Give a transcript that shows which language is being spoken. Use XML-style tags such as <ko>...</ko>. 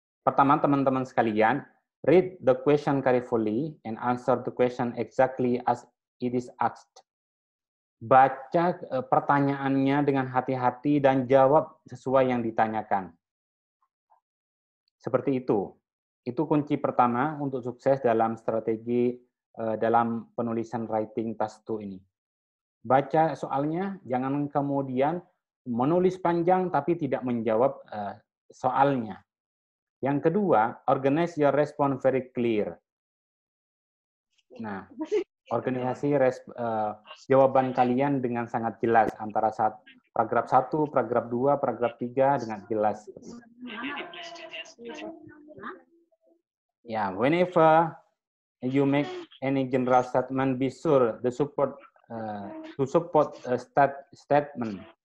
<id>Pertama, teman-teman sekalian,</id> <en>read the question carefully and answer the question exactly as it is asked.</en> <id>Baca pertanyaannya dengan hati-hati dan jawab sesuai yang ditanyakan. Seperti itu. Itu kunci pertama untuk sukses dalam strategi dalam penulisan writing task 2 ini. Baca soalnya, jangan kemudian menulis panjang tapi tidak menjawab soalnya. Yang kedua,</id> <en>organize your response very clear.</en> <id>Nah, organisasi jawaban kalian dengan sangat jelas antara paragraf 1, paragraf 2, paragraf 3 dengan jelas.</id> <en>Ya, whenever you make any general statement, be sure to support statement.</en>